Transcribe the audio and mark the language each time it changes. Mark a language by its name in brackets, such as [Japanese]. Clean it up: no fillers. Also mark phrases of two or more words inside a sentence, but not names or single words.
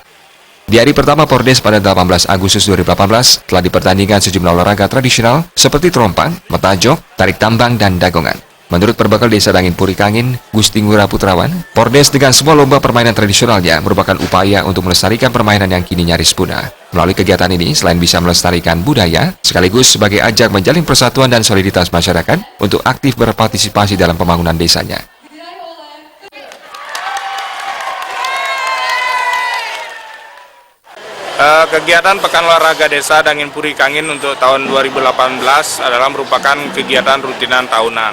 [Indonesian] Di hari pertama Pordes pada 18 Agustus 2018 telah dipertandingkan sejumlah olahraga tradisional seperti terompang, metajok, tarik tambang, dan dagongan. Menurut Perbekal Desa Dangin Puri Kangin, Gusti Ngurah Putrawan, Pordes dengan semua lomba permainan tradisionalnya merupakan upaya untuk melestarikan permainan yang kini nyaris punah. Melalui kegiatan ini, selain bisa melestarikan budaya, sekaligus sebagai ajang menjalin persatuan dan soliditas masyarakat untuk aktif berpartisipasi dalam pembangunan desanya. Kegiatan Pekan Olahraga Desa Dangin Puri Kangin untuk tahun 2018 adalah merupakan kegiatan rutinan tahunan.